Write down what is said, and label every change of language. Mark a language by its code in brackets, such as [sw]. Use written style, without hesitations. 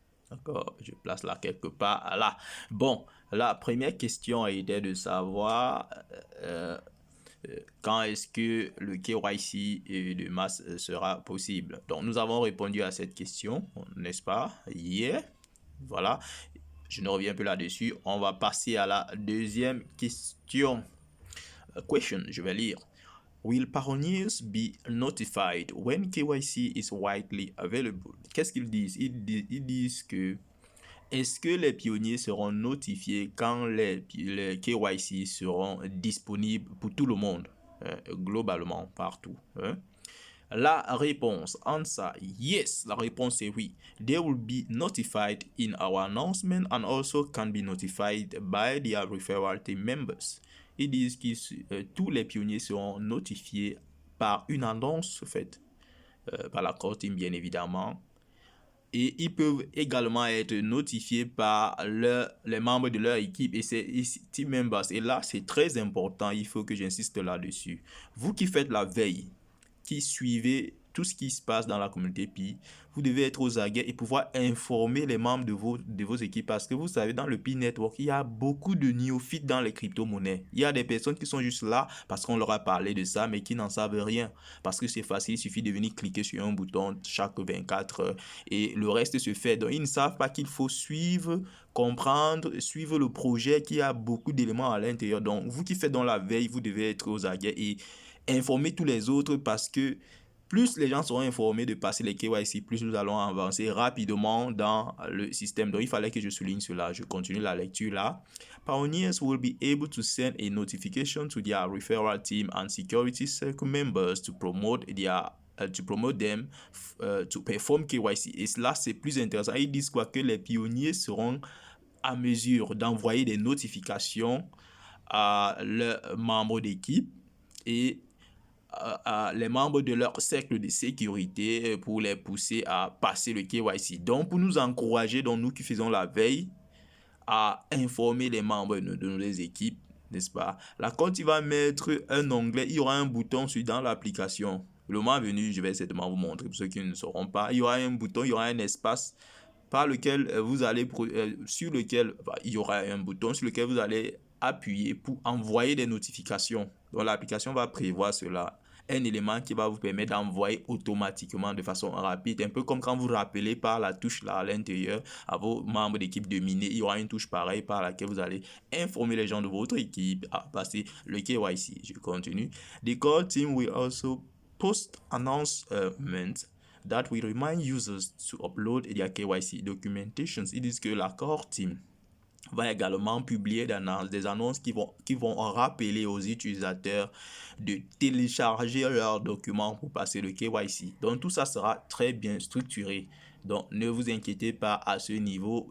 [fr] D'accord, je place là quelque part là. Bon, la première question était de savoir quand est-ce que le KYC de masse sera possible. Donc, nous avons répondu à cette question, n'est-ce pas, hier. Voilà, je ne reviens plus là-dessus. On va passer à la deuxième question. Question, je vais lire. [en] Will pioneers be notified when KYC is widely available? [fr] Qu'est-ce qu'ils disent? Ils disent que est-ce que les pionniers seront notifiés quand les KYC seront disponibles pour tout le monde, globalement, partout, hein? La réponse, answer, yes. La réponse est oui. [en] They will be notified in our announcement and also can be notified by their referral team members. [fr] Ils disent que tous les pionniers seront notifiés par une annonce faite par la core team, bien évidemment. Et ils peuvent également être notifiés par les membres de leur équipe et ces team members. Et là, c'est très important, il faut que j'insiste là-dessus. Vous qui faites la veille, qui suivez tout ce qui se passe dans la communauté Pi, vous devez être aux aguets et pouvoir informer les membres de vos équipes parce que vous savez, dans le Pi Network, il y a beaucoup de néophytes dans les crypto-monnaies. Il y a des personnes qui sont juste là parce qu'on leur a parlé de ça, mais qui n'en savent rien. Parce que c'est facile, il suffit de venir cliquer sur un bouton chaque 24 heures et le reste se fait. Donc, ils ne savent pas qu'il faut suivre, comprendre, suivre le projet, qui a beaucoup d'éléments à l'intérieur. Donc, vous qui faites dans la veille, vous devez être aux aguets et informer tous les autres parce que plus les gens seront informés de passer les KYC, plus nous allons avancer rapidement dans le système. Donc, il fallait que je souligne cela. Je continue la lecture là. [en] Pioneers will be able to send a notification to their referral team and security circle members to promote them to perform KYC. [fr] Et cela, c'est plus intéressant. Ils disent quoi? Que les pionniers seront à mesure d'envoyer des notifications à leurs membres d'équipe et à les membres de leur cercle de sécurité pour les pousser à passer le KYC. Donc, pour nous encourager, donc nous qui faisons la veille, à informer les membres de nos équipes, n'est-ce pas? Là, quand il va mettre un onglet, il y aura un bouton dans l'application. Le moment venu, je vais certainement vous montrer pour ceux qui ne sauront pas. Il y aura un bouton, il y aura un espace par lequel vous allez, sur lequel, il y aura un bouton sur lequel vous allez appuyer pour envoyer des notifications. Donc, l'application va prévoir cela. Un élément qui va vous permettre d'envoyer automatiquement de façon rapide, un peu comme quand vous rappelez par la touche là à l'intérieur à vos membres d'équipe de miner, il y aura une touche pareille par laquelle vous allez informer les gens de votre équipe à passer le KYC. Je continue. [en] The core team will also post announcements that will remind users to upload their KYC documentations. [fr] Ils disent que la core team va également publier des annonces qui vont rappeler aux utilisateurs de télécharger leurs documents pour passer le KYC. Donc, tout ça sera très bien structuré. Donc, ne vous inquiétez pas à ce niveau.